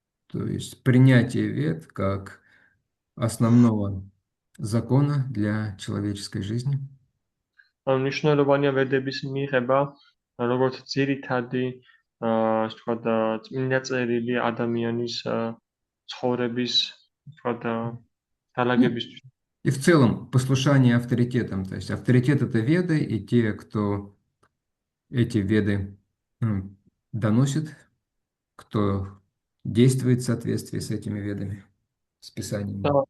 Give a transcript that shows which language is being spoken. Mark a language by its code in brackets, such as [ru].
[ru] То есть принятие вед как основного закона для человеческой жизни. [ka] მნიშვნელოვანია ვედების მიღება, როგორც ძირითადი, ასე ვთქვათ, წმინდა წერილი ადამიანის ცხოვრების, ვთქვათ, დაალაგებისთვის. [ru] И в целом послушание авторитетам. То есть авторитет — это веды, и те, кто эти веды доносит, кто действует в соответствии с этими ведами, с писаниями.